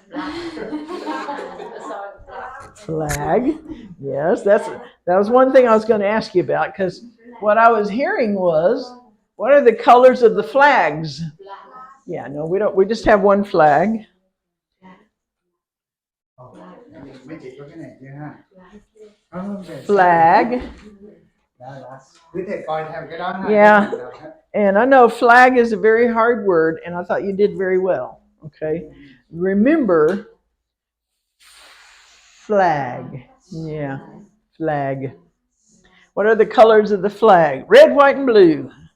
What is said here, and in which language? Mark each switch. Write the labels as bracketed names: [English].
[English] Flag. Flag. Yes, that was one thing I was going to ask you about, because what I was hearing was, what are the colors of the flags? Yeah, no, we don't. We just have one flag. [Vietnamese] Mấy chị có cái này chưa ha? [English] Flag. [Vietnamese] Quý thầy coi theo cái đó ha. [English] Yeah, and I know flag is a very hard word, and I thought you did very well. Okay, remember flag. Yeah, flag. What are the colors of the flag? Red, white, and blue.